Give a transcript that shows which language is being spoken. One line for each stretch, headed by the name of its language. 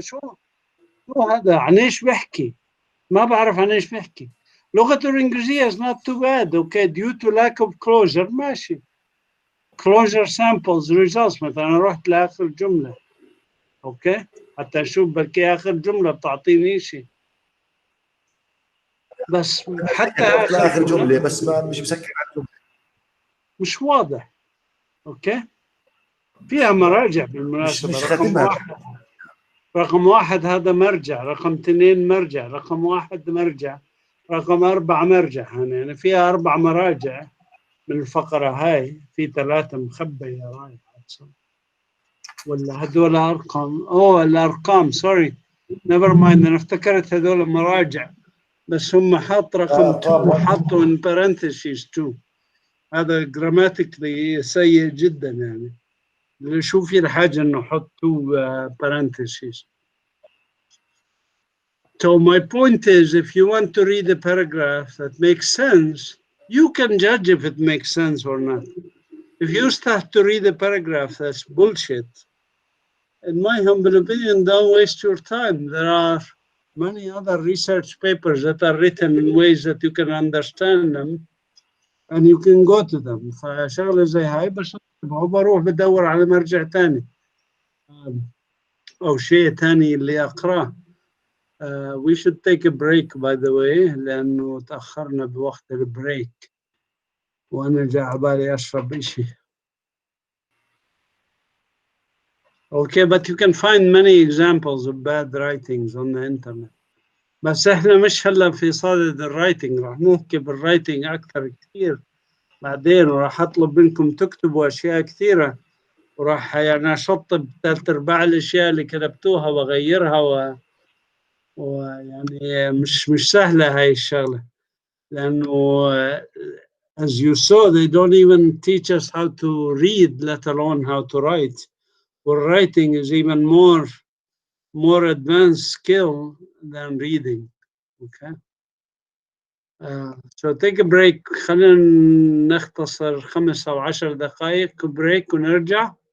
Arabic: شو هذا؟ عن ايش بحكي؟ ما بعرف عن ايش بحكي. لغته الانجليزيه
English: is not too bad. Okay, due to lack of closure
Arabic: ماشي.
English: closure samples results
Arabic: مثلا انا رحت لاخر جمله. اوكي، حتى اشوف بلكي اخر جمله بتعطيني شيء. بس حتى اخر جمله بس ما مش مسكر على الجمله، مش واضح. اوكي، فيها مراجع بالمناسبه. مش خاتمها. رقم واحد هذا مرجع، رقم 2 مرجع، رقم 1 مرجع، رقم 4 مرجع. يعني فيها 4 مراجع من الفقره هاي، في 3 مخبيه رايح ولا هذول ارقام؟ الارقام سوري نيفر مايند، انا افتكرت هذول مراجع بس هم حط رقم 2 حطوا
English: in parentheses
Arabic: 2. هذا جراماتيكلي سيء جدا. يعني شو في الحاجة انه حط 2 parentheses.
English: So my point is, if you want to read a paragraph that makes sense, you can judge if it makes sense or not. If you start to read a paragraph that's bullshit, in my humble opinion, don't waste your time. There are many other research papers that are written in ways that you can understand them and you can go to them.
Arabic: فشغلة زي هاي بس بروح بدور على مرجع تاني أو شيء تاني اللي أقرأه.
English: We should take a break by the way
Arabic: لأنه تأخرنا بوقت البريك وأنا جاء عبالي أشرب إشي.
English: Okay, but you can find many examples of bad writings on the internet.
Arabic: بس احنا مش هلا في صدد الرايتنج، راح نحكي بالرايتنج أكثر كثير بعدين، وراح أطلب منكم تكتبوا أشياء كثيرة، وراح يعني أشطب 3/4 الأشياء اللي كتبتوها وأغيرها ويعني مش سهلة هاي الشغلة، لأنه
English: as you saw they don't even teach us how to read, let alone how to write. Well, writing is even more advanced skill than reading. Okay. So take a break.
Arabic: خلينا نختصر 5 أو 10 دقائق بريك ونرجع.